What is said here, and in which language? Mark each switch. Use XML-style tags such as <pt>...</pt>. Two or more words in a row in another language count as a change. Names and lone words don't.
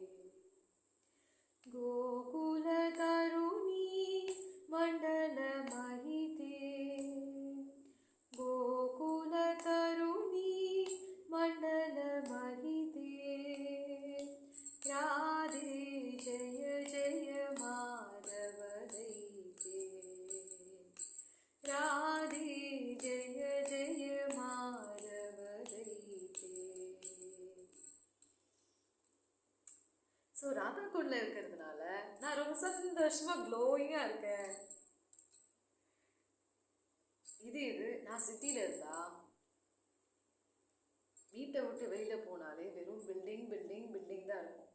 <sa>गोकुल तरुणी मंडल महिते, गोकुल तरुणी मंडल महिते। राधे जय जय माधवदैते, राधे जय जय माधवदैते।</sa> <ta>ஸோ ராதா குண்டில் இருக்கிறதுனால நான் ரொம்ப சந்தோஷமாக க்ளோயிங்காக இருக்கேன். இது நான் சிட்டியில் இருந்தா வீட்டை விட்டு வெளியில் போனாலே வெறும்</ta> <en>building building building</en> <ta>தான் இருக்கும்.</ta>